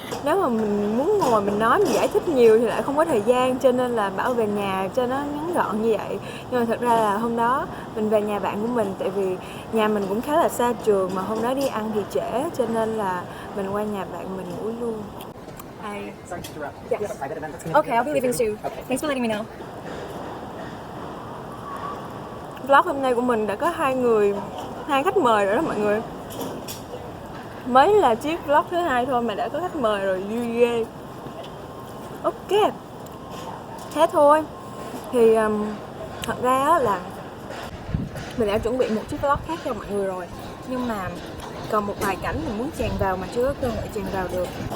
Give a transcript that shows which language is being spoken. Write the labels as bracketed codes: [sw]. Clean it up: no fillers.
[vi] Nếu mà mình muốn ngồi mình nói, mình giải thích nhiều thì lại không có thời gian, cho nên là bảo về nhà cho nó ngắn gọn như vậy. Nhưng mà thật ra là hôm đó mình về nhà bạn của mình, tại vì nhà mình cũng khá là xa trường, mà hôm đó đi ăn thì trễ, cho nên là mình qua nhà bạn mình ngủ luôn. [en] Sorry to interrupt. Yes. You have a private event that's going Okay, I'll be leaving soon. Okay. Thanks for letting me know. [vi] Vlog hôm nay của mình đã có hai khách mời rồi đó mọi người. Mới là chiếc vlog thứ 2 thôi mà đã có khách mời rồi, vui ghê. Ok, thế thôi. Thì thật ra là mình đã chuẩn bị một chiếc vlog khác cho mọi người rồi, nhưng mà còn một vài cảnh mình muốn chèn vào mà chưa có cơ hội chèn vào được.